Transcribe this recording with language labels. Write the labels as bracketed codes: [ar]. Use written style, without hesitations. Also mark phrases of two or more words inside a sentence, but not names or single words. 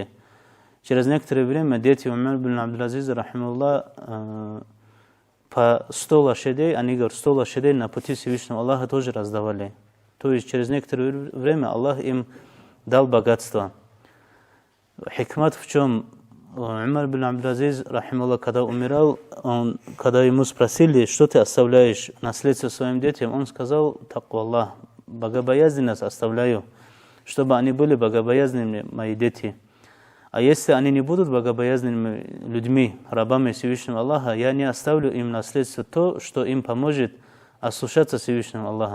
[ru] Через некоторое время дети Умар бин Абдул-Азиза, рахималлах, по 100 лошадей, они говорят, 100 лошадей на пути Всевышнего Аллаха тоже раздавали. То есть через некоторое время Аллах им дал богатство. Хикмат в чем? Умар бин Абдул-Азиз, рахималлах, когда умирал, когда ему спросили, что ты оставляешь наследство своим детям, он сказал, [ar] تقوى الله, [ru] богобоязненность оставляю, чтобы они были богобоязненными, мои дети. А если они не будут богобоязненными людьми, рабами Всевышнего Аллаха, я не оставлю им наследство то, что им поможет ослушаться Всевышнего Аллаха.